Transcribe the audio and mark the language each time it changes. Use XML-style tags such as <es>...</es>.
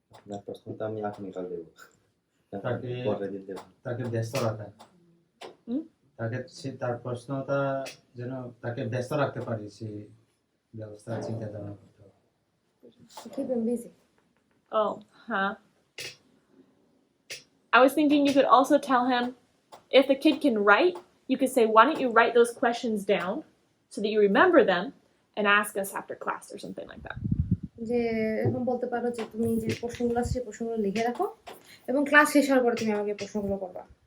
<bn>না প্রশ্নটা আমি আগামীকাল দেবো, তাকে- পরের দিন দেবো। তাকে ব্যস্ত রাখা, তার প্রশ্নটা যেন তাকে ব্যস্ত রাখতে পারি সেই ব্যবস্থা চিন্তা ধারণা করতে হবে।</bn> <en>Keep them busy. Oh, huh. I was thinking you could also tell him if the kid can write, you could say, why don't you write those questions down so that you remember them and ask us after class or something like that.</en> <bn>যে এরকম বলতে পারো যে তুমি যে প্রশ্নগুলো আছে সেই প্রশ্নগুলো লিখে রাখো এবং ক্লাস শেষ হওয়ার পরে তুমি আমাকে প্রশ্নগুলো করবা।</bn>